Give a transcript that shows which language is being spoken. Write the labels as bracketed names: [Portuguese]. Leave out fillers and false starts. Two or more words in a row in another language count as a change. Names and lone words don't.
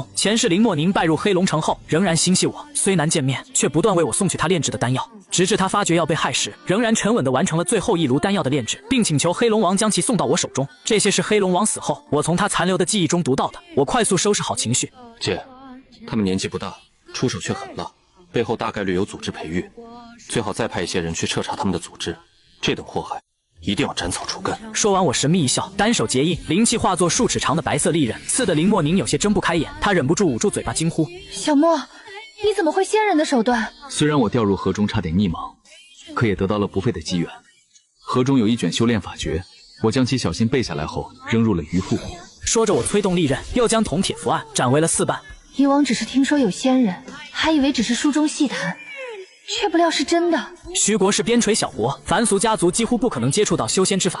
[Chinese] 前世林莫寧拜入黑龍城後，仍然心繫我，雖難見面，卻不斷為我送去他煉製的丹藥，直至他發覺要被害時，仍然沉穩地完成了最後一爐丹藥的煉製，並請求黑龍王將其送到我手中。這些是黑龍王死後，我從他殘留的記憶中讀到的。我快速收拾好情緒。姐，他們年紀不大，出手卻狠辣，背後大概率有組織培育，最好再派一些人去徹查他們的組織。這等禍害， 一定要斬草除根。说完，我神秘一笑，单手结印，灵气化作数尺长的白色利刃，刺得林莫宁有些睁不開眼。他忍不住捂住嘴巴驚呼：“ 小莫，你怎麼會仙人的手段？” 雖然我掉入河中差點溺亡，可也得到了不費的機緣。河中有一卷修煉法訣，我將其小心背下來後，扔入了魚腹湖。說着，我催動利刃，又將銅鐵符案斬為了4瓣。以往只是聽說有仙人，還以為只是書中戲談，卻不料是真的。徐國是邊陲小國，凡俗家族幾乎不可能接觸到修仙之法。